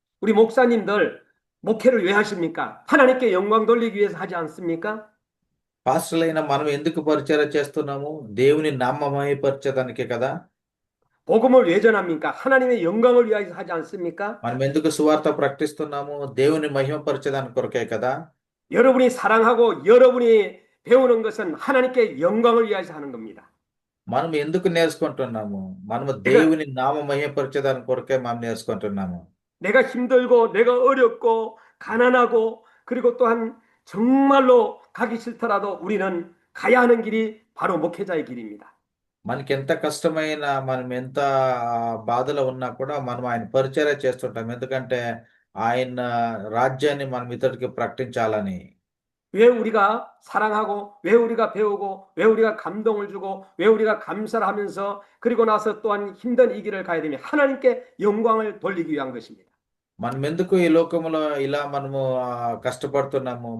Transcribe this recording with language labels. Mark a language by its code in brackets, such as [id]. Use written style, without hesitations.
[ko] 우리 목사님들 목회를 왜 하십니까? 하나님께 영광 돌리기 위해서 하지 않습니까? [te] పాస్టర్లైన మనం ఎందుకు పరిచర్య చేస్తున్నాము? దేవుని నామ మహిమపరచడానికే కదా. [ko] 복음을 왜 전합니까? 하나님의 영광을 위하여 하지 않습니까? [te] మనం ఎందుకు సువార్త ప్రకటిస్తున్నాము? దేవుని మహిమపరచడానికి కొరకే కదా. [ko] 여러분이 사랑하고 여러분이 배우는 것은 하나님께 영광을 위하여 하는 겁니다. [te] మనం ఎందుకు నేర్చుకుంటున్నాము? మనము దేవుని నామ మహిమపరచడానికి కొరకే మనం నేర్చుకుంటున్నాము. [ko] 내가 힘들고 내가 어렵고 가난하고 그리고 또한 정말로 가기 싫더라도 우리는 가야 하는 길이 바로 목회자의 길입니다. [te] మనకి ఎంత కష్టమైనా మనం ఎంత బాధలో ఉన్నా కూడా మనం ఆయన పరిచర్య చేస్తుంటాం. ఎందుకంటే ఆయన రాజ్యాన్ని మనం ఇతరుడికి ప్రకటించాలని. [ko] 왜 우리가 사랑하고 왜 우리가 배우고 왜 우리가 감동을 주고 왜 우리가 감사를 하면서 그리고 나서 또한 힘든 이 길을 가야 되면 하나님께 영광을 돌리기 위한 것입니다. [te] మనం ఎందుకు ఈ లోకంలో ఇలా మనము కష్టపడుతున్నాము?